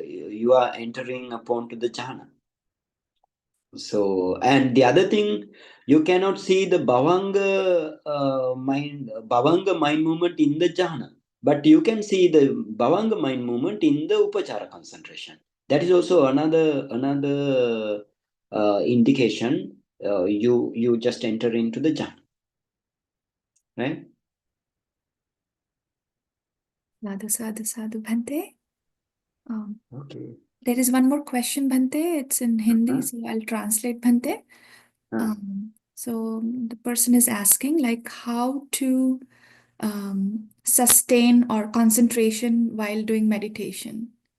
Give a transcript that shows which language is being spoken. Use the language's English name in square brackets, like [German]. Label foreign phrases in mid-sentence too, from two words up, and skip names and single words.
[English] You are entering upon to the jhana. So, and the other thing, you cannot see the bhavanga mind movement in the jhana, but you can see the bhavanga mind movement in the upachara concentration. That is also another indication. You just enter into the jhana, right? [Pali] Sadhu, sadhu, sadhu, Bhante. [English] Okay. There is one more question, Bhante. It's in Hindi, Uh-huh. so I'll translate, Bhante. Uh, So the person is asking, like, how to sustain or concentration while doing meditation.